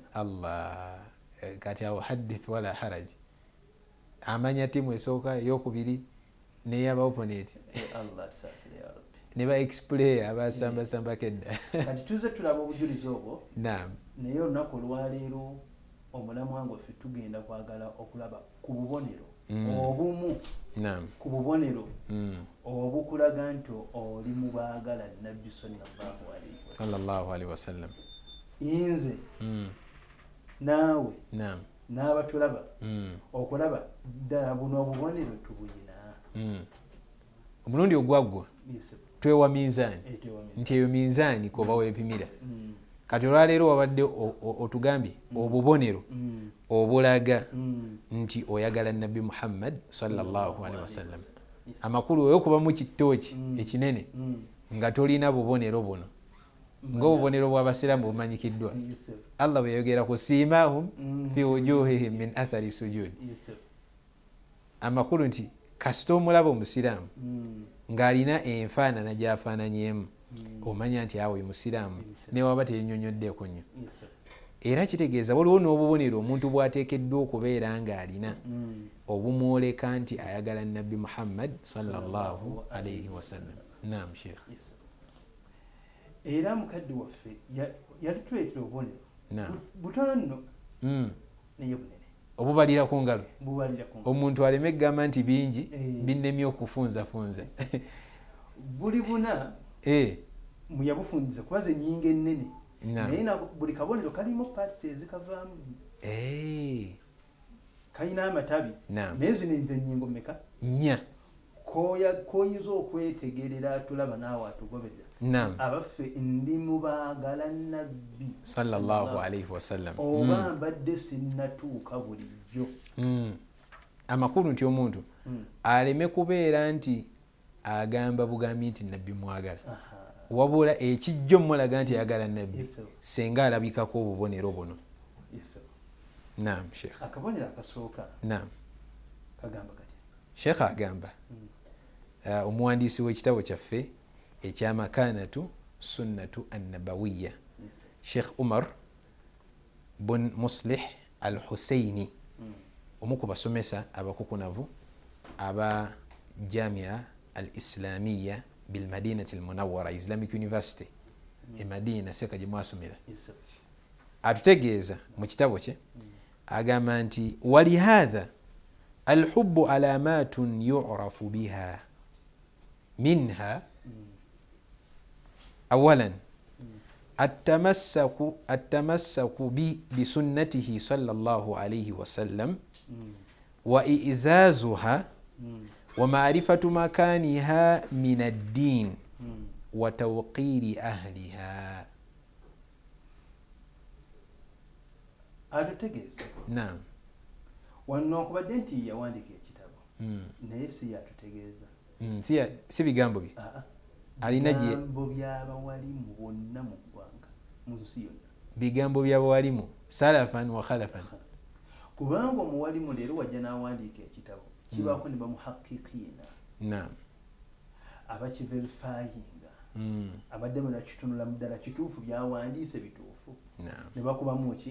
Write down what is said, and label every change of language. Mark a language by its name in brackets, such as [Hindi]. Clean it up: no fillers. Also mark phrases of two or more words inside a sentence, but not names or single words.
[Ganda] Allah, kati awo [Arabic] حدث ولا حرج, [Ganda] amanya timu esooka eyokubiri n'eyaba opponent ne ba explain abasamba samba kedda kati tuze tulaba obujulizi obwo naam naye olunaku olwaleero omulamu wange ffe tugenda kwagala okulaba ku bubonero obumu naam ku bubonero obukulaga nti oli mu baagala nabbi [Arabic] صلى الله عليه وسلم [Ganda] nze naawe naam n'abatulaba okulaba ddala buno obubonero tubulina omulundi ogwaggwa twewa minzaani nti eyo minzaani koba weepimira kati olwaleero wabadde otugambye obubonero obulaga nti oyagala nabbi Muhammad [Arabic] صلى الله عليه وسلم [Ganda] amakulu oyokuba mu kitooki ekinene nga tolina bubonero buno ng'obubonero bw'abasiraamu bumanyikiddwa Allah bwe yayogera ku [Arabic] سيماهم في وجوههم من أثر السجود [Ganda] amakulu nti kasita omulaba omusiraamu ng'alina enfaanana gy'afaananyemu omanya nti awo musiraamu ne waba tenyonyoddeeko nnyo era kitegeeza waliwo n'obubonero omuntu bw'ateekeddwa okubeera ng'alina obumwoleka nti ayagala nabbi Muhammad [Arabic] صلى الله عليه وسلم. [Ganda] Naam Sheikh. Era mukadde waffe yalituleetera obubonero butono nno naye bunene obubalira ku ngalo omuntu aleme gamba nti bingi binnemye okufunzafunza buli buna muyabufundiza kubaza ennyingo ennene naye buli kabonero kalimu parts ezikavaamu kalina amatabi naye zino ennyingo mmeka nnya koyinza okwetegerera tulaba naawe atugoberera abaffe ndi mubaagala nabbi [Arabic] صلى الله عليه وسلم [Ganda] oba mbadde sinnatuuka bulijjo amakulu nti omuntu aleme kubeera nti agamba bugambi nti nabbi mwagala wabula ekijjo mulaga nti ayagala nabbi senga alabikako obubonero buno. Naam Sheikh. Akabonero akasooka naam kagamba kati Sheikh agamba omuwandiisi w'ekitabo kyaffe ekyamakanatu [Arabic] السنة النبوية [Ganda] Sheikh Umar bun Muslih al-Husaini omu ku basomesa abakukunavu aba Jamia al-Islamiyya bil Madinati al-Munawwara Islamic University e Madina seka gye mwasomera atutegeeza mu kitabo kye agamba nti [Arabic] ولهذا الحب علامات يعرف بها منها awalan التمسك بسنته صلى الله عليه وسلم وإعزازها ومعرفة مكانها من الدين وتوقير أهلها. نعم. [Ganda] wanokubadde nti yawandiika ekitabo naye si yatutegeeza si bigambo bye alina bigambo by'abawalimu bonna mu ggwanga mu nsi yonna bigambo by'abawalimu [Arabic] سلفا وخلفا [Ganda] kubanga omuwalimu leero wajja n'awandiika ekitabo kibaako ne bamuhakikiina abakiverifayinga abaddemu nakitunula mu ddala kituufu byawandiise bituufu ne bakubamu ki